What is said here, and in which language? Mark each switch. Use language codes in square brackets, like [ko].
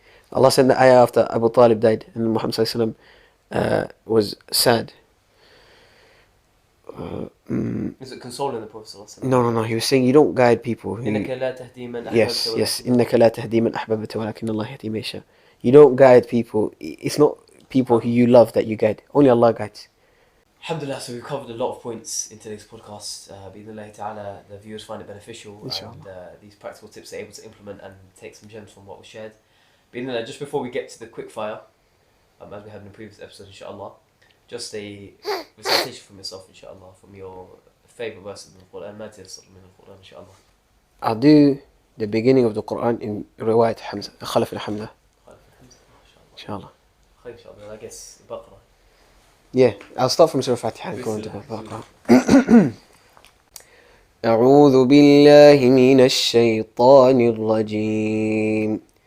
[en] Allah sent the ayah after Abu Talib died, and Muhammad sallallahu alaihi wasallam was sad. Is it consoling the Prophet sallallahu alaihi wasallam? No. He was saying, you don't guide people. [ar] إنك لا تهدي من أحببت. [en] Yes. [ar] إنك لا تهدي من أحببت ولكن الله يهدي من يشاء. [en] You don't guide people. It's not people who you love that you guide. Only Allah guides. Alhamdulillah, so we've covered a lot of points in today's podcast. Bi-idhnillahi ta'ala, the viewers find it beneficial, and these practical tips they're able to implement and take some gems from what was shared. Bi-idhnillah, just before we get to the quick fire, as we had in the previous episode, inshallah, just a recitation from yourself, inshallah, from your favourite verses in the Qur'an, inshallah. I'll do the beginning of the Qur'an in riwayat Hamza, Khalaf al-Hamza. Inshallah. I guess Baqarah. Yeah, I'll start from Surah Fatiha and go into the Baqarah. [ar] أعوذ بالله من الشيطان الرجيم.